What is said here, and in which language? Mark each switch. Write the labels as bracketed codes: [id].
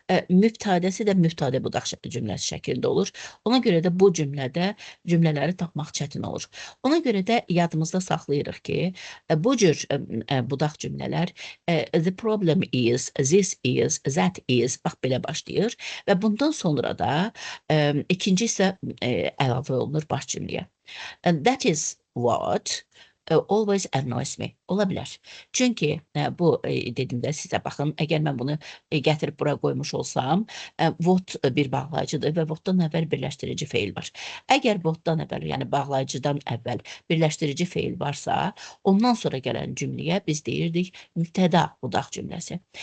[az] Mübtədəsi də mübtədə budaq cümləsi şəklində olur. Ona görə də bu cümlədə cümlələri tapmaq çətin olur. Ona görə də yadımızda saxlayırıq ki, bu cür budaq cümlələr [en] the problem is, this is, that is, [az] bax belə başlayır və bundan sonra da ikinci isə əlavə olunur baş cümləyə. [en] That is what always annoys me. [az] Ola bilər. Çünki bu dediyimdə sizə baxın, əgər mən bunu gətirib bura qoymuş olsam, what bir bağlayıcıdır və whatdan əvvəl birləşdirici feil var. Əgər whatdan əvvəl, yəni bağlayıcıdan əvvəl birləşdirici feil varsa, ondan sonra gələn cümləyə biz deyirdik mübtəda budaq cümləsi.